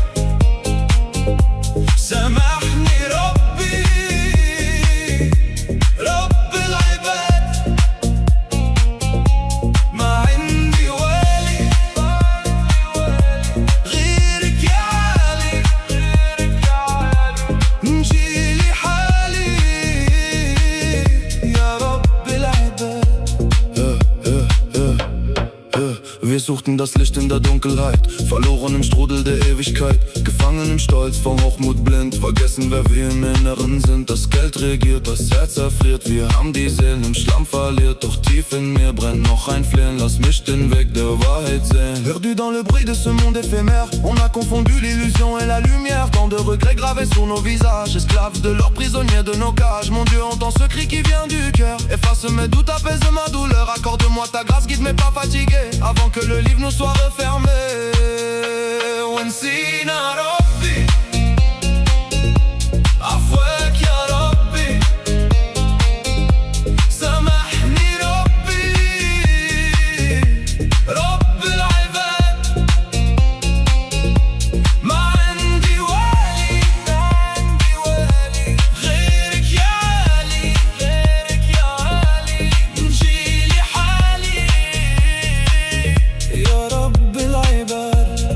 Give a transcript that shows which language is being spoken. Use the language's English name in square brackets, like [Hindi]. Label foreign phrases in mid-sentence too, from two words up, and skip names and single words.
[Arabic] سامحني ربي رب العباد، ما عندي والي غيرك يا علي، نجيلي حالي يا رب العباد. [German] Wir suchten das Licht in der Dunkelheit, verloren im Strudel der Ewigkeit, gefangen im Stolz, vor Hochmut blind, vergessen wer wir im Inneren sind. Das Geld regiert, das Herz erfriert, wir haben die Seelen im Schlamm verliert, doch tief in mir brennt noch ein Flehen, lass mich den Weg der Wahrheit sehen. [French] Perdu dans le bruit de ce monde éphémère, on a confondu l'illusion et la lumière, tant de regrets gravés sur nos visages, esclaves de leurs prisonniers de nos cages. Mon Dieu, entends ce cri qui vient du cœur, efface mes doutes, apaise ma douleur, accorde-moi ta grâce, guide mes pas fatigués, avant que le livre nous soit refermé. [Arabic] ونسينا ربي عفواك يا ربي، سامحني ربي رب العباد، ما عندي والي غيرك يا علي، نجيلي حالي يا رب العباد.